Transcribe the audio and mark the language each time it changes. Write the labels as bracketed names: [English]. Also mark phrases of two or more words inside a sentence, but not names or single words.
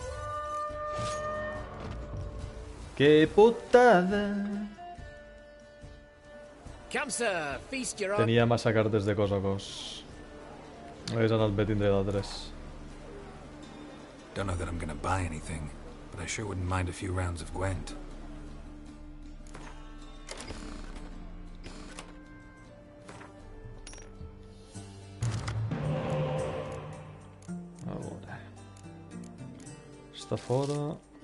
[Spanish] ¡Qué putada! [English] Come, sir, feast your [Catalan] Tenia massa cartes de cos a cos. Hagués anat bé tindre d'altres. [English] Don't know that I'm gonna buy anything, but I sure wouldn't mind a few rounds of Gwent. [Catalan] Està fora.